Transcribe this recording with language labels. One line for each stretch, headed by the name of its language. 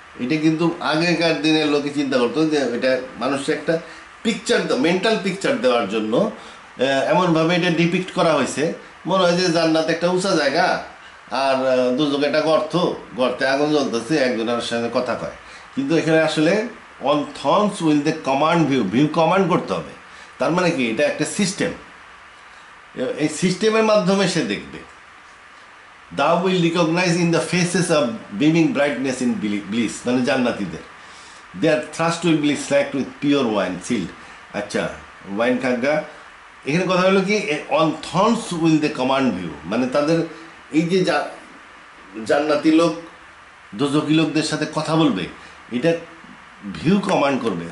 Bangla: এটা কিন্তু আগেকার দিনের লোকে চিন্তা করতো যে এটা মানুষের একটা পিকচার, মেন্টাল পিকচার দেওয়ার জন্য এমনভাবে এটা ডিপিক্ট করা হয়েছে, মনে হয় যে জান্নাত একটা উঁচা জায়গা আর দুজকে একটা গর্ত, গর্তে আগুন জ্বলতেছে, একজনের সঙ্গে কথা কয়। কিন্তু এখানে আসলে
English: on thorns will they command view,
Bangla: view command করতে হবে। তার মানে কি, এটা একটা সিস্টেম, এই সিস্টেমের মাধ্যমে সে দেখবে।
English: Thou will recognize in the faces of beaming brightness in bliss,
Bangla: মানে জান্নাতীদের।
English: Their thirst will be slaked with pure wine sealed.
Bangla: আচ্ছা, ওয়াইন খাগা, এখানে কথা হলো কি,
English: on thorns will they command view,
Bangla: মানে তাদের এই যে জান্নাতি লোক দোজকি লোকদের সাথে কথা বলবে, এটা ভিউ কমান্ড করবে।